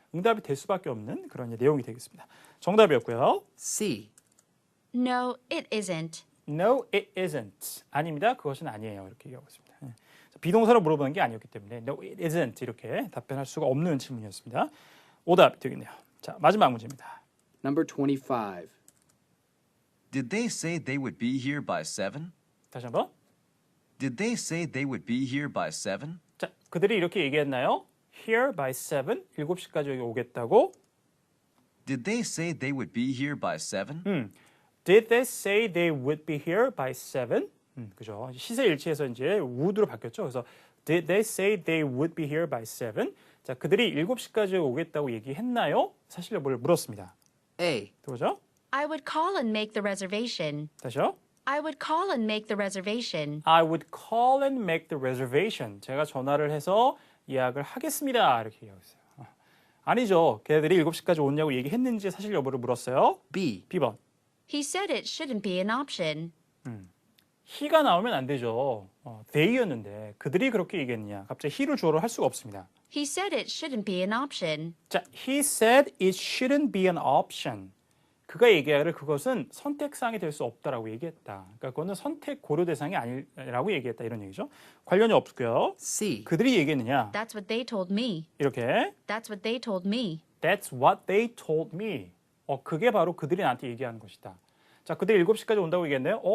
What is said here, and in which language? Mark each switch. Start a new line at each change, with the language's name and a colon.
Korean: 응답이 될 수밖에 없는 그런 이제 내용이 되겠습니다. 정답이었고요.
English: C. No, it isn't. No, it isn't.
Korean: 아닙니다. 그것은 아니에요. 이렇게 얘기하고 있습니다. 예. 비동사로 물어보는 게 아니었기 때문에
English: No, it isn't
Korean: 이렇게 답변할 수가 없는 질문이었습니다. 오답이 되겠네요. 자, 마지막 문제입니다.
English: Number 25. Did they say they would be here by 7?
Korean: 다시 한번.
English: Did they say they would be here by 7?
Korean: 자, 그들이 이렇게 얘기했나요?
English: Here by 7,
Korean: 7시까지 여기 오겠다고.
English: Did they say they would be here by 7? Did they say they would be here by 7?
Korean: 그죠? 시세 일치해서 이제 would로 바뀌었죠. 그래서
English: Did they say they would be here by 7?
Korean: 자, 그들이 7시까지 오겠다고 얘기했나요? 사실 여부를 물었습니다.
English: A.
Korean: 그죠?
English: I would call and make the reservation.
Korean: 다시요.
English: I would call and make the reservation. I would call and make the reservation.
Korean: 제가 전화를 해서 예약을 하겠습니다. 이렇게 얘기하고 있어요. 아니죠. 걔들이 7시까지 오냐고 얘기했는지 사실 여부를 물었어요.
English: B.
Korean: B번.
English: He said it shouldn't be an option.
Korean: he가 나오면 안 되죠. they였는데 그들이 그렇게 얘기했느냐. 갑자기 he를 주어로 할 수가 없습니다.
English: He said it shouldn't be an option. 자, he said it shouldn't be an option.
Korean: 그가 얘기하기를 그것은 선택사항이 될 수 없다라고 얘기했다. 그러니까 그거는 선택 고려 대상이 아니라고 얘기했다 이런 얘기죠. 관련이 없고요. C. 그들이 얘기했느냐.
English: That's what they told me.
Korean: 이렇게
English: That's what they told me. That's what they told me.
Korean: 그게 바로 그들이 나한테 얘기하는 것이다. 자, 그들이 7시까지 온다고 얘기했네요.